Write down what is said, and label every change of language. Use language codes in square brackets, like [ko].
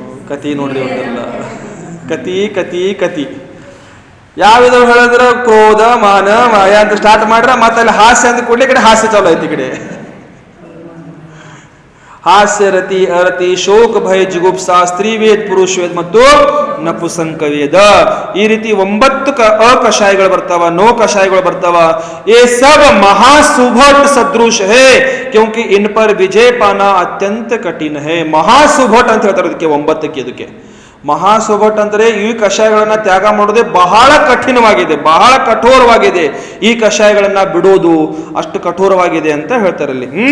[kn] ಕತಿ ನೋಡ್ರಿ ಒಂದಲ್ಲ, ಕತಿ ಕತಿ ಕತಿ ಯಾವ್ದು ಹೇಳಿದ್ರ, ಕ್ರೋಧ, ಮಾನ, ಮಾಯ ಅಂತ ಸ್ಟಾರ್ಟ್ ಮಾಡ್ರ, ಮತ್ತೆ ಅಲ್ಲಿ ಹಾಸ್ಯ ಅಂತ ಕೂಡಲೇ ಕಡೆ ಹಾಸ್ಯ ಚಾಲು ಐತಿ. ಕಡೆ ಹಾಸ್ಯ, ರತಿ, ಅರತಿ, ಶೋಕ, ಭಯ, ಜಿಗುಪ್ಸಾ, ಸ್ತ್ರೀ ವೇದ, ಪುರುಷ ವೇದ ಮತ್ತು ನಪುಸಂಕ ವೇದ. ಈ ರೀತಿ 9 ಅಕಷಾಯಗಳು ಬರ್ತಾವ, ನೋ ಕಷಾಯಗಳು ಬರ್ತಾವ. [hi] ये सब महासुभट सदृश है क्योंकि इन पर विजय पाना अत्यंत कठिन है. [kn] महासुभट ಅಂತ ಹೇಳ್ತಾರೆ ಅದಕ್ಕೆ 9ಕ್ಕೆ. ಇದಕ್ಕೆ ಮಹಾಸುಭಟ್ ಅಂದ್ರೆ ಈ ಕಷಾಯಗಳನ್ನ ತ್ಯಾಗ ಮಾಡೋದೇ ಬಹಳ ಕಠಿಣವಾಗಿದೆ, ಬಹಳ ಕಠೋರವಾಗಿದೆ. ಈ ಕಷಾಯಗಳನ್ನ ಬಿಡೋದು ಅಷ್ಟು ಕಠೋರವಾಗಿದೆ ಅಂತ ಹೇಳ್ತಾರೆ ಅಲ್ಲಿ.